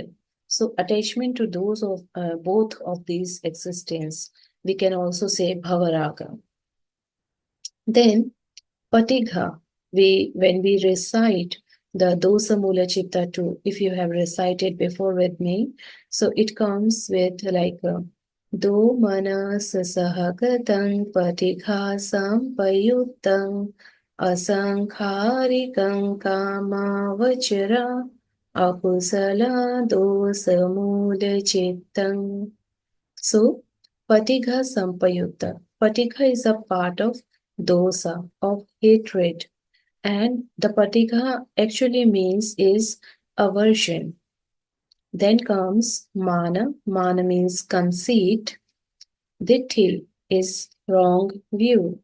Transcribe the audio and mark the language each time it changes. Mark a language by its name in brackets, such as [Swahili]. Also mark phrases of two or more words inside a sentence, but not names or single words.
[English] So, attachment to those of both of these existence, we can also say Bhavaraga. Then, Patigha, when we recite the Dosa Mula Chitta 2, if you have recited before with me, so it comes with like [Pali] Do manas sahagatam patigha sampayuttam asankharikam kama vachara akusala dosa mula chittam. So, Patigha Sampayutta. [English] Patigha is a part of dosa, of hatred. And the Patigha actually means is aversion. Then comes Mana. Mana means conceit. Ditti is wrong view.